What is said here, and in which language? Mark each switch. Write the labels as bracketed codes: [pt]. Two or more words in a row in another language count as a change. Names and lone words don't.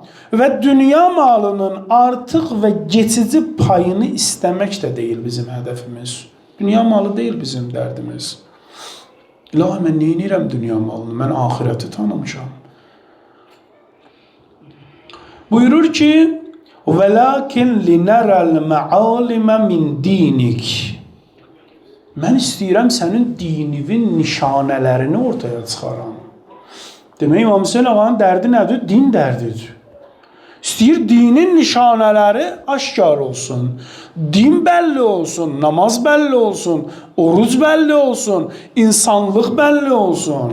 [az] Və dünya malının artıq və geçici payını istəmək də deyil bizim hədəfimiz. Dünya malı deyil bizim dərdimiz. İlahi, mən neynirəm dünya malını? Mən ahirəti tanımışam. Buyurur ki, [ar] وَلَكِنْ لِنَرَ الْمَعَالِمَ مِنْ دِينِكِ. [az] Mən istəyirəm sənin dinivin nişanələrini ortaya çıxaram. Demək, İmam Hüseyin ağanın dərdi nədir? Din dərdidir. İstəyir dinin nişanələri aşkar olsun. Din bəlli olsun, namaz bəlli olsun, oruc bəlli olsun, insanlıq bəlli olsun.